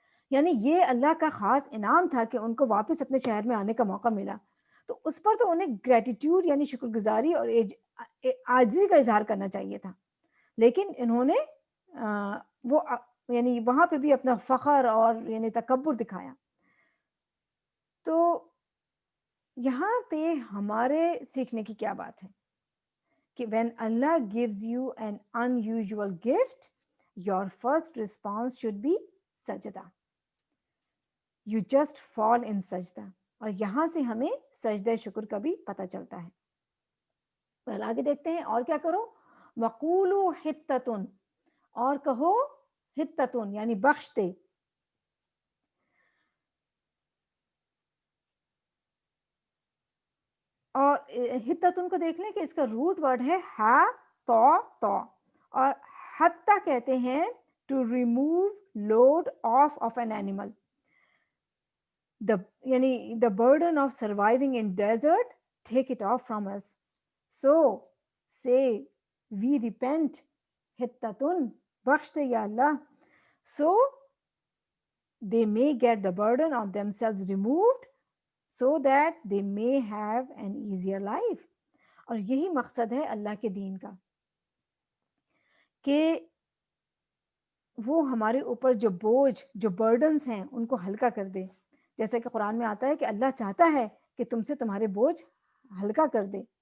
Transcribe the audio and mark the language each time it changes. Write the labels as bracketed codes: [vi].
[ur] یعنی یہ اللہ کا خاص انعام تھا کہ ان کو واپس اپنے شہر میں آنے کا موقع ملا، تو اس پر تو انہیں گریٹیٹیوڈ یعنی شکر گزاری اور عاجزی کا اظہار کرنا چاہیے تھا، لیکن انہوں نے وہ یعنی وہاں پہ بھی اپنا فخر اور یعنی تکبر دکھایا. تو یہاں پہ ہمارے سیکھنے کی کیا بات ہے کہ [en] when Allah gives you an unusual gift, your first response should be sajda. You just fall in sajda. [ur] اور یہاں سے ہمیں سجدہ شکر کا بھی پتہ چلتا ہے. پہلے آگے دیکھتے ہیں اور کیا کرو. [ar] وَقُولُوا حِطَّةٌ، [ur] اور کہو حِطَّةٌ یعنی بخش دے. اور حتتن کو دیکھ لیں کہ اس کا روٹ ورڈ ہے ہا تو اور حتیٰ کہتے ہیں [en] To remove load of an animal. یعنی the burden of surviving in desert, take it off from us. So say we repent, hittatun, bakhsh de ya Allah, so they may get the burden of themselves removed so that they may have an easier life. [ur] اور یہی مقصد ہے اللہ کے دین کا کہ وہ ہمارے اوپر جو بوجھ جو برڈنس ہیں ان کو ہلکا کر دے. جیسا کہ قرآن میں آتا ہے کہ اللہ چاہتا ہے کہ تم سے تمہارے بوجھ ہلکا کر دے.